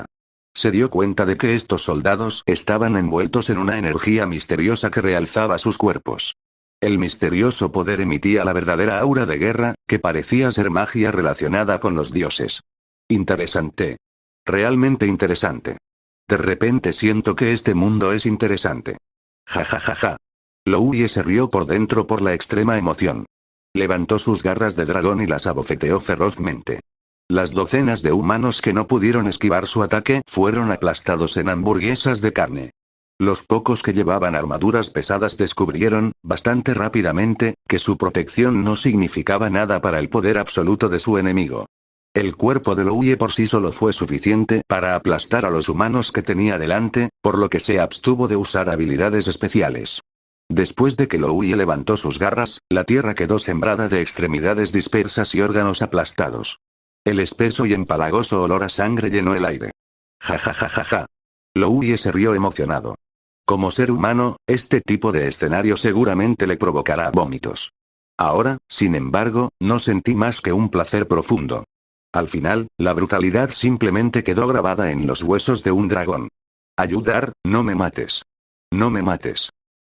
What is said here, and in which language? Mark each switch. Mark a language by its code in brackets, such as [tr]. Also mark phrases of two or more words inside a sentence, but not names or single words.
[es] Se dio cuenta de que estos soldados estaban envueltos en una energía misteriosa que realzaba sus cuerpos. El misterioso poder emitía la verdadera aura de guerra, que parecía ser magia relacionada con los dioses. Interesante. Realmente interesante. De repente siento que este mundo es interesante. Ja ja ja ja. Louie se rió por dentro por la extrema emoción. Levantó sus garras de dragón y las abofeteó ferozmente. Las docenas de humanos que no pudieron esquivar su ataque fueron aplastados en hamburguesas de carne. Los pocos que llevaban armaduras pesadas descubrieron, bastante rápidamente, que su protección no significaba nada para el poder absoluto de su enemigo. El cuerpo de Louie por sí solo fue suficiente para aplastar a los humanos que tenía delante, por lo que se abstuvo de usar habilidades especiales. Después de que Louie levantó sus garras, la tierra quedó sembrada de extremidades dispersas y órganos aplastados. El espeso y empalagoso olor a sangre llenó el aire. Ja ja ja ja ja. Louie se rió emocionado. Como ser humano, este tipo de escenario seguramente le provocará vómitos. Ahora, sin embargo, no sentí más que un placer profundo. Al final, la brutalidad simplemente quedó grabada en los huesos de un dragón. Ayudar, no me mates. No me mates.